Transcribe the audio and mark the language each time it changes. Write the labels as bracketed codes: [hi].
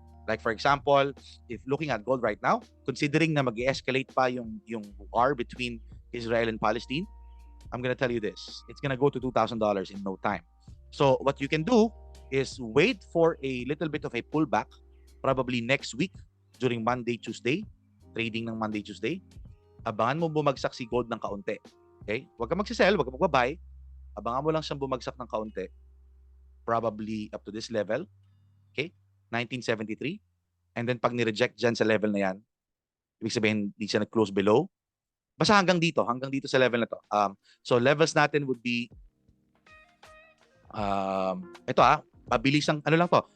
[en] Like for example, if looking at gold right now, considering [tl] na mag-escalate pa yung [en] war between Israel and Palestine, I'm gonna tell you this, it's gonna go to $2,000 in no time. So what you can do is wait for a little bit of a pullback, probably next week during Monday, Tuesday, trading ng Monday, Tuesday. [tl] Abangan mo bumagsak si gold ng kaunti. Okay? Huwag ka magsisell, huwag ka magbabuy. Abangan mo lang siyang bumagsak ng kaunti. [en] Probably up to this level. [tl] Okay? 1973. [en] And then [tl] pag ni-reject dyan sa level na yan, ibig sabihin, di siya nag-close below. Basta hanggang dito sa level na to. So levels natin would be ito mabilisang lang to.